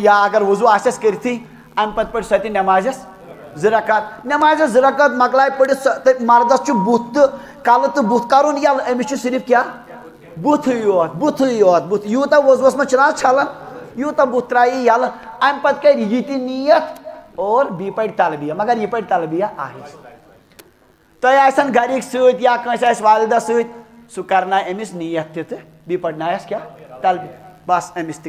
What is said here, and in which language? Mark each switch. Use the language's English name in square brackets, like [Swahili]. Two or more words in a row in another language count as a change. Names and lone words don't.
[Kashmiri] یا اگر وضوٗ آسٮ۪س کٔرتھٕے امہِ پتہٕ پرِ سۄ تہِ نٮ۪مازٮ۪س 2 رکعت نٮ۪مازٮ۪س 2 رکعت مۄکلایہِ پٔرِتھ سۄ مردس چھُ بُتھ تہٕ کلہٕ تہٕ بُتھ کرُن یَلہٕ أمِس چھُ صرف کیٛاہ بُتھٕے یوت بُتھٕے یوت بُتھ یوٗتاہ وضوٗوس منٛز چھُنہ حظ چھلان یوٗتاہ بُتھ ترٛایہِ یَلہٕ امہِ پتہٕ کرِ یہِ تہِ نیت اور بیٚیہِ پرِ تلبیہ مگر یہِ پرِ تلبیہ آہِستہ تۄہہِ آسن گرِکۍ سۭتۍ یا کٲنٛسہِ آسہِ والدہ سۭتۍ سُہ کرنایہِ أمِس نیت تہِ تہٕ بیٚیہِ پرنایس کیٛاہ تلبیہ بس أمِس تہِ گٔے